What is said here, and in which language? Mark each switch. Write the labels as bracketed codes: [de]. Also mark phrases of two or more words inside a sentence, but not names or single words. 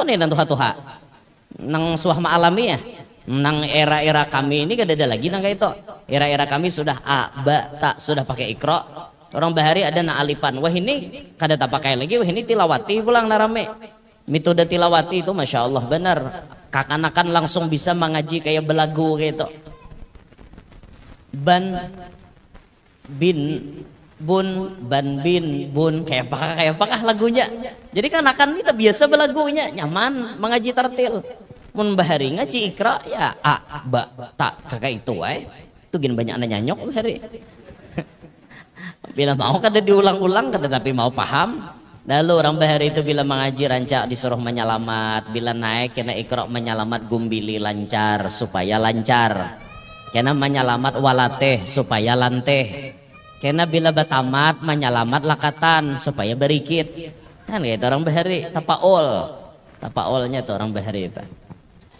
[bjn] nih nang tuha nang suahma alami ya nang era kami ini kada ada lagi nang kayak itu era kami sudah ta sudah pakai ikro orang bahari ada na alipan wah ini kada tak pakai lagi wah ini tilawati pulang narame metode tilawati itu [ar] ما شاء الله [bjn] benar kakanakan langsung bisa mengaji kayak belagu kayak itu ban bin bun kayak apakah lagunya jadi kanakan kita biasa belagunya nyaman mengaji tartil mun bahari ngaji ikra ya ta kakak itu itu gin banyak nyanyok bahari bila mau kada diulang-ulang kada tapi mau paham. Lalu orang bahari itu bila mengaji rancak disuruh menyelamat, bila naik kena ikra menyelamat gumbili lancar supaya lancar, kena menyelamat walateh supaya lanteh, kena bila batamat menyelamat lakatan supaya berikit, kan gitu orang bahari tapaolnya tuh orang bahari itu.